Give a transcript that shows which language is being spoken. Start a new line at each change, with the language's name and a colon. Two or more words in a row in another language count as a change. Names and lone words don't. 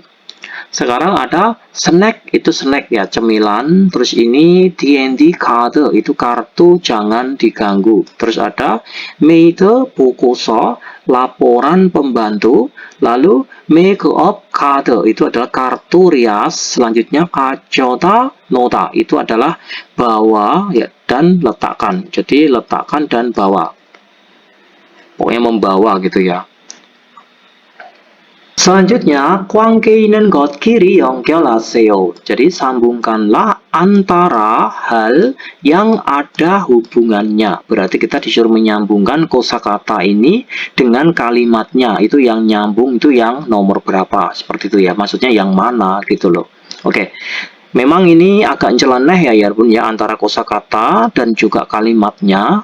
Indonesian: Sekarang ada snack, itu snack ya, cemilan. Terus ini
English: D&D card,
Indonesian: itu kartu jangan diganggu. Terus ada maid 보고서, laporan pembantu.
English: Lalu make up card,
Indonesian: itu adalah kartu rias.
Korean: Selanjutnya 가져다 놓다,
Indonesian: itu adalah bawa ya, dan letakkan. Jadi letakkan dan bawa, pokoknya membawa gitu ya. Selanjutnya,
Korean: 관계 있는 것 끼리 연결하세요.
Indonesian: Jadi sambungkanlah antara hal yang ada hubungannya. Berarti kita disuruh menyambungkan kosakata ini dengan kalimatnya. Itu yang nyambung, itu yang nomor berapa. Seperti itu ya. Maksudnya yang mana gitu loh. Oke. Memang ini agak nyeleneh ya Yarbun ya, antara kosakata dan juga kalimatnya.